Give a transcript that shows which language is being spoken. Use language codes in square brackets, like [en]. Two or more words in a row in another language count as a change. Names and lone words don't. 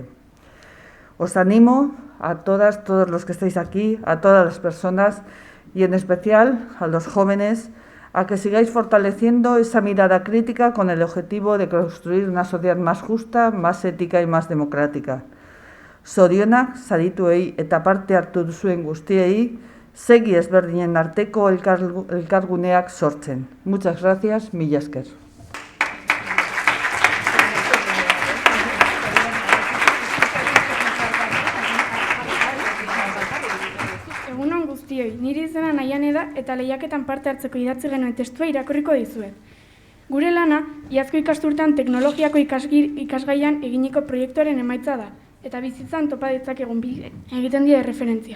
[es] Os animo a todas, todos los que estáis aquí, a todas las personas y en especial a los jóvenes, a que sigáis fortaleciendo esa mirada crítica con el objetivo de construir una sociedad más justa, más ética y más democrática. [eu] Zorionak sarituei eta parte hartu duzuen guztiei, segi ezberdinen arteko elkarguneak sortzen. [es] Muchas gracias, [eu] mila esker. Egunon guztioi, niri izena Naiane da eta lehiaketan parte hartzeko idatzi genuen testua irakurriko dizuet. Gure lana, iazko ikasturtean teknologiako ikasgaian eginiko proiektuaren emaitza da, eta bizitzan topa ditzakegun egiten die referentzia.